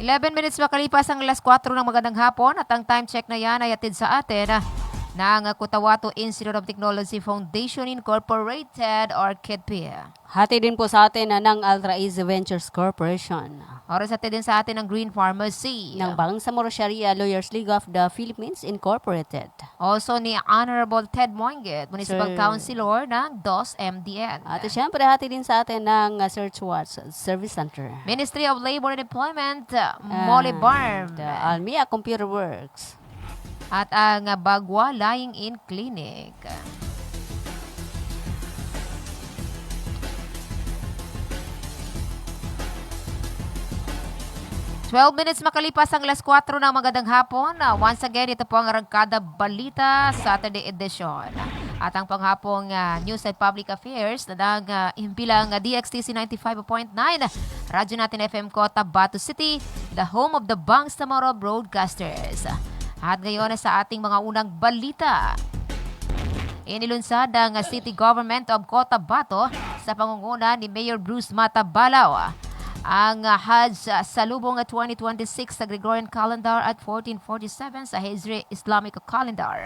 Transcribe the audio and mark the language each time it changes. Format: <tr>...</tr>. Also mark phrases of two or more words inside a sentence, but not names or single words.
<tl>11 minutes makalipas ang alas 4 ng magandang hapon at ang</tl> <en>time check</en> <tl>na yan ay atid sa atin ng Cotabato Institute of Technology Foundation Incorporated or KITP. Hati din po sa atin ng Altraiz Ventures Corporation. Oras atid din sa atin ng Green Pharmacy. Ng Bangsamoro Sharia Lawyers League of the Philippines Incorporated. Also ni Honorable Ted Moinget, Municipal Sir. Councilor ng DOS MDN. At siyempre hati din sa atin ng Search Watch Service Center. Ministry of Labor and Employment, Molly Barm. And, Almia Computer Works. At ang Bagwa Lying-in Clinic.</tl> <en>Twelve minutes</en> <tl>makalipas ang alas 4 ng magandang hapon.</tl> <en>Once again,</en> <tl>ito po ang Arangkada Balita Saturday edition. At ang panghapong</tl> <en>News and Public Affairs</en> <tl>na himpilang DXTC 95.9, Radyo natin FM Cotabato City,</tl> <en>the home of the Bangsamoro Broadcasters.</en> <tl>At ngayon sa ating mga unang balita. Inilunsad ang City Government of Cotabato sa pangunguna ni Mayor Bruce Matabalaw ang Hajj Salubong 2026 sa Gregorian Calendar at 1447 sa Hijri Islamic Calendar.</tl>